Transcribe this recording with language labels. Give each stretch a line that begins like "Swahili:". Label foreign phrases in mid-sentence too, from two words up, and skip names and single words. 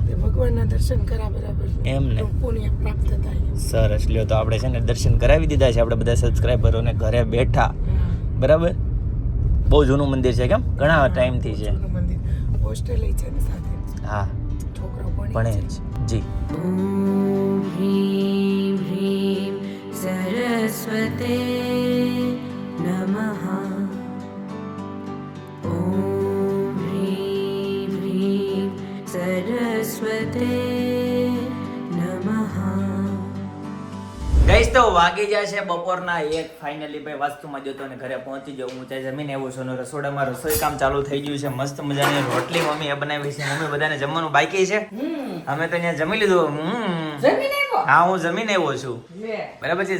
Gujarati: તે ભગવાનના દર્શન કરા બરાબર એમ ને. તો પુણ્ય પ્રાપ્ત થાય. સરસ લ્યો તો આપણે છે ને દર્શન કરાવી દીધા છે આપણે બધા સબસ્ક્રાઈબરોને ઘરે બેઠા બરાબર. બહુ જૂનું મંદિર છે કેમ ઘણા ટાઈમથી છે. જૂનું મંદિર હોસ્ટેલ છે ને સાથે હા છોકરાઓ ભણે ભણે જ જી.
Sanskrit: ॐ ह्रीं ह्रीं सरस्वते नमः ॐ ह्रीं ह्रीं सरस्वते नमः
Gujarati: ગાઈસ તો વાગી જાય છે બપોરના 1 ફાઇનલી ભાઈ વાસ્તુમાં જતો અને ઘરે પહોંચી ગયો. હું ત્યાં જમીને આવ્યો છું અને રસોડામાં રસોઈ કામ ચાલુ થઈ ગયું છે. મસ્ત મજાની રોટલી મમ્મીએ બનાવી છે. મમ્મી બધાને જમવાનું બાકી છે. અમે તો ત્યાં જમી લીધું. હા હું જમીને આવ્યો છું બરાબર છે.